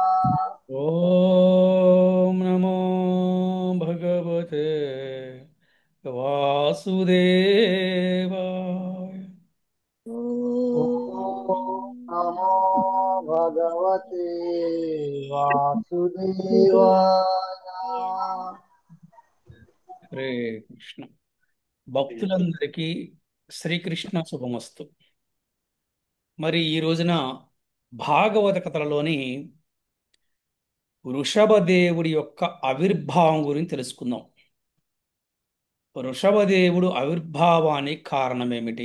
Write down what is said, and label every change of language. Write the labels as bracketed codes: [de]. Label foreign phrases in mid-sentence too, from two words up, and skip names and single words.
[sa] ॐ नमो भगवते वासुदेवाय। ॐ नमो भगवते वासुदेवाय। वासुदेवाय। హరే కృష్ణ. [te] భక్తులందరికీ శ్రీకృష్ణ శుభమస్తు. మరి ఈ రోజున భాగవత కథలలోని వృషభదేవుడి యొక్క ఆవిర్భావం గురించి తెలుసుకుందాం. వృషభదేవుడు ఆవిర్భావానికి కారణం ఏమిటి?